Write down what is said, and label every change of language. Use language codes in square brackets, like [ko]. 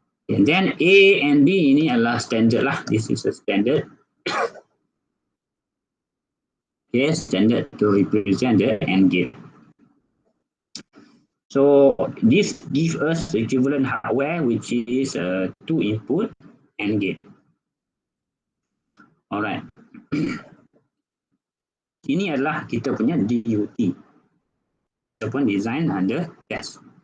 [en] And then A and B [ms] ini adalah [en] standard lah. This is a standard. Okay, standard to represent the AND gate. So this gives us equivalent hardware, which is 2 input AND gate. Alright. [ms] Ini adalah kita punya DUT ataupun design under test.